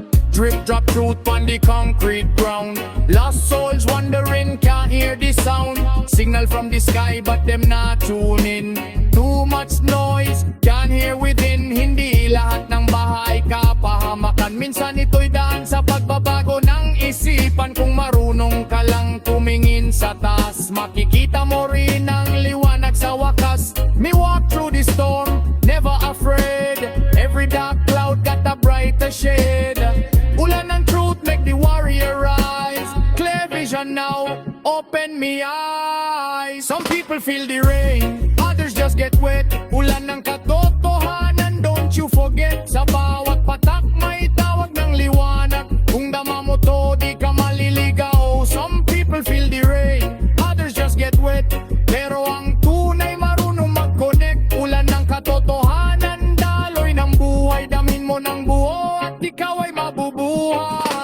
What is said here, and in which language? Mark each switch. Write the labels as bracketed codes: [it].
[en] Drip drop truth on the concrete ground. Lost souls wandering, can't hear the sound. Signal from the sky but them not tune in. Too much noise, can't hear within. [tl] Hindi lahat ng bahay kapahamakan. Minsan ito'y daan sa pagbabago ng isipan. Kung marunong ka lang tumingin sa taas, makikita mo rin ang liwanag sa wakas. [en] Me walk through the storm, never afraid. Every dark cloud got a brighter shade. Ulan ng truth make the warrior rise. Clear vision now, open me eyes. Some people feel the rain, others just get wet. [tl] Ulan ng katotohanan, [en] don't you forget. [tl] Sa bawat patak may tawag ng liwanag. Kung dama mo to, di ka maliligaw. [en] Some people feel the rain, others just get wet. [tl] Pero ang tunay marunong mag-connect. Ulan ng katotohanan, daloy ng buhay. Damin mo ng buo at ikaw ay mabubuhay.